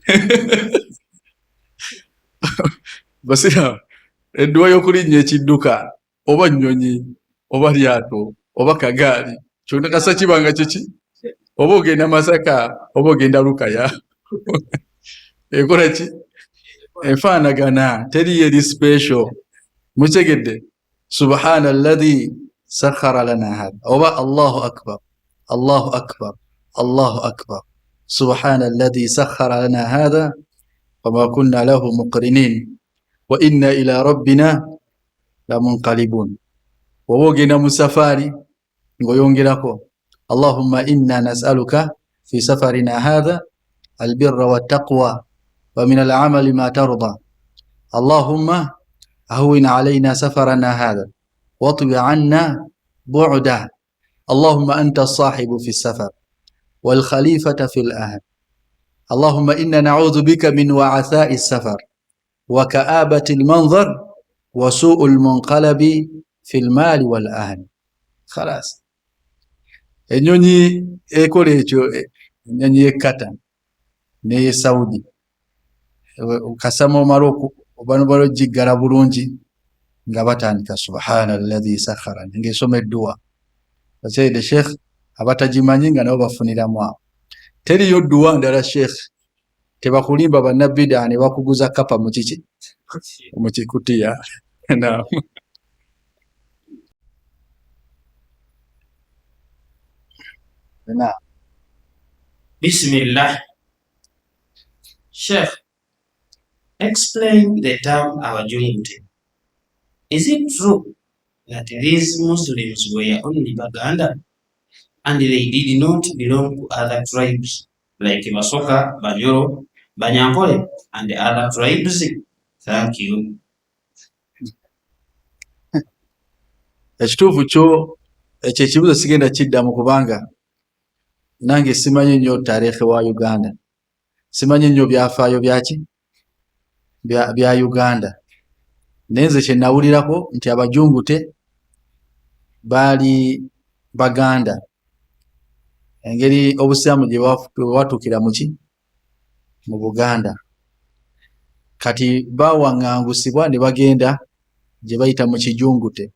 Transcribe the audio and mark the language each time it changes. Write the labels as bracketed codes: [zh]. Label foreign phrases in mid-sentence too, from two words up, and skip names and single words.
[lg] Basira edduwa y'okulinnya ekidduka oba nnyonyi oba lyato oba kagaali kyonna kasa kibanga kiki, oba ogenda Masaka oba ogenda Lukaya ekola ki enfaanagana, teri eri special. [ar] Mutegedde سبحان الذي سخر لنا هذا oba الله أكبر الله أكبر الله أكبر سبحان الذي سخر لنا هذا وما كنا له مقرنين وإنا إلى ربنا لمنقلبون. [lg] Oba ogenda mu safari ng'oyongerako [ar] اللهم إنا نسألك في سفرنا هذا البر والتقوى ومن الأعمال ما ترضى اللهم هون علينا سفرنا هذا واطو عنا بعده اللهم أنت الصاحب في السفر والخليفة في الأهل اللهم إنا نعوذ بك من وعثاء السفر وكآبة المنظر وسوء المنقلب في المال والأهل. [lg] Khalas. Ennyonyi ekola ekyo, ennyonyi y'ekata n'eye Saudi kasama omala bano giggala bulungi nga batandika [ar] سبحان الذي سخر [lg] ng'esoma edduwa. Sayyid Sheikh abatagimanyi nga nabo bafuniramu awo. Teriyo dduwa ndala Sheikh tebakulimba bannabida ne bakuguza kapa mu kiki mu kikutiya. Naam. Naam. Bismillah. Sheikh, [en] explain the term abajungute. Is it true that these Muslims were only Baganda and they did not belong to other tribes like Basoka, Banyoro, Banyankole and the other tribes? Thank you. [lg] Ekituufu kyo ekyo ekibuuzo sigenda kiddamu kubanga nange simanyi nnyo tarehe wa Uganda, simanyi nnyo byafaayo byaki bya Uganda. Naye nze kye nawulirako nti abajungute baali Baganda, engeri obusiramu gye bwatuukira muki mu Buganda, kati bawaŋŋangusibwa ne bagenda gye bayita mu kijungute.